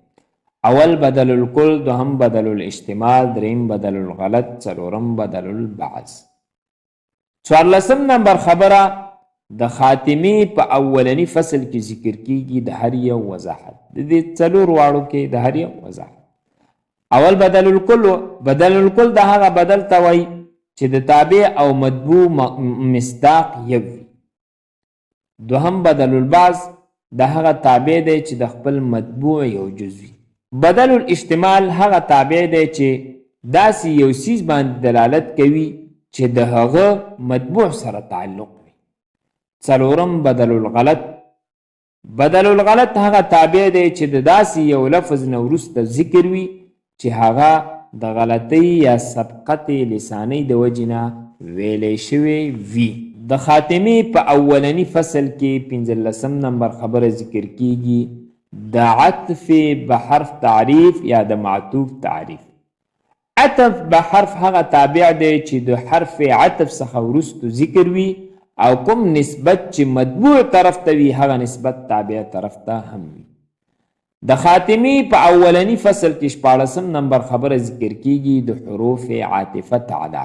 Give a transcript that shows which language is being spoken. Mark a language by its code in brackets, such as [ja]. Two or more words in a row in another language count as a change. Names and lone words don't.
[ar] اول بدل الکل، [ps] دوهم [ar] بدل الاشتمال، [ps] دریم [ar] بدل الغلط، [ps] څلورم [ar] بدل البعض. [ps] 14 نمبر خبره د خاتمه په اولنی فصل کې ذکر کیږي د هر یو وضاحت، د دې 4 واړو کې د هر یو وضاحت. [ar] اول بدل الکل. بدل الکل [ps] د هغه بدل ته وایي چې د تابع او مطبوع مصداق یو وي. دوهم [ar] بدل البعض [ps] د هغه تابع دی چې د خپل مطبوع یو جز وي. [ar] بدل الاشتمال [ps] هغه تابع دی چې داسې یو څیز باندې دلالت کوي چې د هغه مطبوع سره تعلق وي. څلورم [ar] بدل الغلط. بدل الغلط [ps] هغه تابع دی چې د داسې یو لفظ نه وروسته ذکر وي چې هغه د غلطۍ یا سبقت لسانۍ د وجې نه ویلی شوی وي. د خاتمې په اولني فصل کې 15 نمبر خبره ذکر کیږي د [ar] عطف به حرف [ps] تعریف یا د معطوف تعریف. [ar] عطف به حرف [ps] هغه تابع دی چې د [ar] حرف عطف [ps] څخه وروسته ذکر وي او کوم نسبت چې مطبوع طرف ته وي هغه نسبت تابع طرف ته هم وي. د خاتمې په اولني فصل کې 14 نمبر خبره ذکر کیږي د [ar] حروف عاطفه [ps] تعداد.